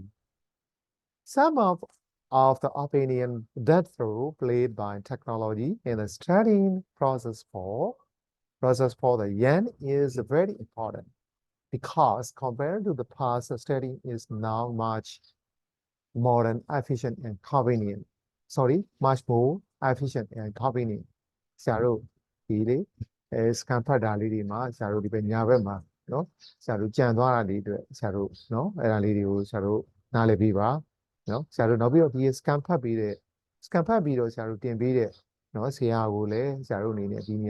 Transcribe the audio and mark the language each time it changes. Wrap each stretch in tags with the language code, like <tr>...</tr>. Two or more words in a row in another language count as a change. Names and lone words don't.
<en>Some of the opinion that the role played by technology in the studying process for the young is very important because compared to the past, studying is now much modern, efficient, and convenient. Sorry, much more efficient and convenient.</en> <my>ဆရာတို့ဒီလေစကန်ဖတ်တာလေးတွေမှာဆရာတို့ဒီပဲညာဘက်မှာနော်ဆရာတို့ကြံသွားတာလေးတွေဆရာတို့နော်အဲ့ဒါလေးတွေကိုဆရာတို့နားလည်ပြီးပါနော်ဆရာတို့နောက်ပြီးတော့ဒီစကန်ဖတ်ပြီးတော့ဆရာတို့တင်ပြီးတဲ့နော်ဆရာကိုလည်းဆရာတို့အနေနဲ့ဒီနေ</my>